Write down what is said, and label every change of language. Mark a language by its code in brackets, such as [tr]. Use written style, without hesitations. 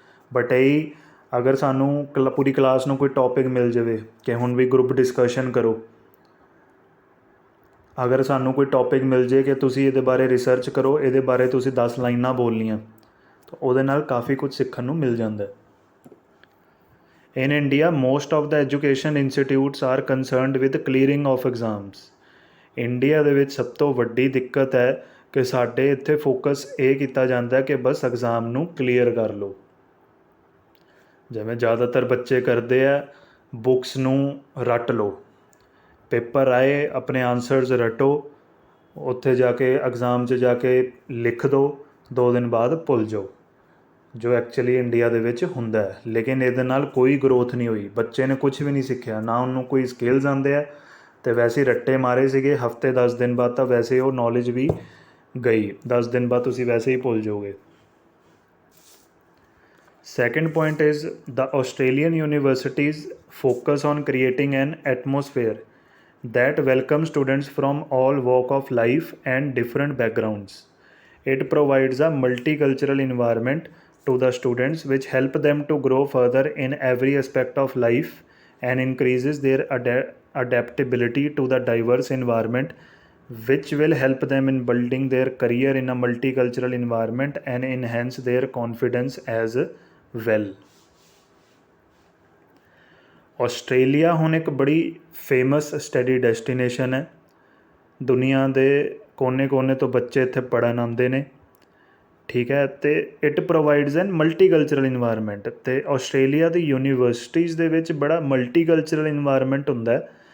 [pa] But ਇਹੀ ਅਗਰ ਸਾਨੂੰ ਪੂਰੀ ਕਲਾਸ ਨੂੰ ਕੋਈ ਟੋਪਿਕ ਮਿਲ ਜਾਵੇ ਕਿ ਹੁਣ ਵੀ ਗਰੁੱਪ ਡਿਸਕਸ਼ਨ ਕਰੋ, ਅਗਰ ਸਾਨੂੰ ਕੋਈ ਟੋਪਿਕ ਮਿਲ ਜੇ ਕਿ ਤੁਸੀਂ ਇਹਦੇ ਬਾਰੇ ਰਿਸਰਚ ਕਰੋ, ਇਹਦੇ ਬਾਰੇ ਤੁਸੀਂ 10 ਲਾਈਨਾਂ ਬੋਲਣੀਆਂ, ਤਾਂ ਉਹਦੇ ਨਾਲ ਕਾਫੀ ਕੁਝ ਸਿੱਖਣ ਨੂੰ ਮਿਲ ਜਾਂਦਾ। [en] In India, most of the education institutes are concerned with clearing of exams. [pa] India ਦੇ ਵਿੱਚ ਸਭ ਤੋਂ ਵੱਡੀ ਦਿੱਕਤ ਹੈ ਕਿ ਸਾਡੇ ਇੱਥੇ ਫੋਕਸ ਇਹ ਕੀਤਾ ਜਾਂਦਾ ਕਿ ਬਸ ਐਗਜ਼ਾਮ ਨੂੰ ਕਲੀਅਰ ਕਰ ਲਓ। ਜਿਵੇਂ ਜ਼ਿਆਦਾਤਰ ਬੱਚੇ ਕਰਦੇ ਆ, ਬੁੱਕਸ ਨੂੰ ਰੱਟ ਲਓ, ਪੇਪਰ ਆਏ ਆਪਣੇ ਆਨਸਰਸ ਰੱਟੋ, ਉੱਥੇ ਜਾ ਕੇ ਐਗਜ਼ਾਮ 'ਚ ਜਾ ਕੇ ਲਿਖ ਦਿਓ, 2 ਦਿਨ ਬਾਅਦ ਭੁੱਲ ਜਾਓ, ਜੋ ਐਕਚੁਅਲੀ ਇੰਡੀਆ ਦੇ ਵਿੱਚ ਹੁੰਦਾ ਹੈ। ਲੇਕਿਨ ਇਹਦੇ ਨਾਲ ਕੋਈ ਗਰੋਥ ਨਹੀਂ ਹੋਈ, ਬੱਚੇ ਨੇ ਕੁਛ ਵੀ ਨਹੀਂ ਸਿੱਖਿਆ, ਨਾ ਉਹਨੂੰ ਕੋਈ ਸਕਿੱਲਸ ਆਉਂਦੇ ਆ, ਅਤੇ ਵੈਸੇ ਹੀ ਰੱਟੇ ਮਾਰੇ ਸੀਗੇ ਹਫਤੇ 10 ਦਿਨ ਬਾਅਦ, ਤਾਂ ਵੈਸੇ ਉਹ ਨੌਲੇਜ ਵੀ ਗਈ, 10 ਦਿਨ ਬਾਅਦ ਤੁਸੀਂ ਵੈਸੇ ਹੀ ਭੁੱਲ ਜਾਓਗੇ। [en] Second point is the Australian universities focus on creating an atmosphere that welcomes students from all walk of life and different backgrounds. It provides a multicultural environment to the students which help them to grow further in every aspect of life and increases their adaptability to the diverse environment, which will help them in building their career in a multicultural environment and enhance their confidence as well. [pa] Australia ਹੁਣ ਇੱਕ ਬੜੀ famous study destination ਹੈ। ਦੁਨੀਆ ਦੇ ਕੋਨੇ-ਕੋਨੇ ਤੋਂ ਬੱਚੇ ਇੱਥੇ ਪੜ੍ਹਨ ਆਉਂਦੇ ਨੇ, ਠੀਕ ਹੈ। ਅਤੇ [en] it provides an multicultural environment, [pa] ਅਤੇ ਆਸਟ੍ਰੇਲੀਆ ਦੀ ਯੂਨੀਵਰਸਿਟੀਜ਼ ਦੇ ਵਿੱਚ ਬੜਾ ਮਲਟੀਕਲਚਰਲ ਇਨਵਾਇਰਮੈਂਟ ਹੁੰਦਾ ਹੈ।